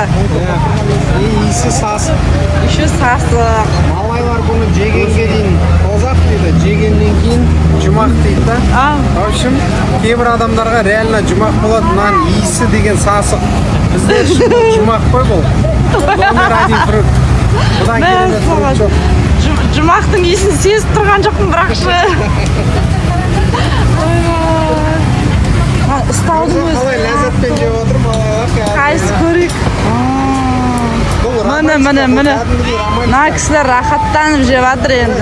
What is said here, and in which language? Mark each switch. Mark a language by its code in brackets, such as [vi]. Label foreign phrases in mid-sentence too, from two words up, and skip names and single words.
[kk] Иісі сасық. Еще сасық. Малайлар бұны жегенге дейін тозақ дейді, жегеннен кейін жұмақ дейді да. [ru] В общем, [kk] кейбір адамдарға реально жұмақ болады, мынаның иісі деген сасық. Біздер үшін жұмақ қой бұл. [ru] Номер один фрукт. [kk] Бұдан келеді фрукт жоқ. Жұмақтың иісін сезіп тұрған жоқпын бірақшы. Ұстаудың өзі. Қалай ләззатпен жеп отыр малайлар. Қайсы көрейік. Міне. Мына кісілер рахаттанып жеп жатыр енді.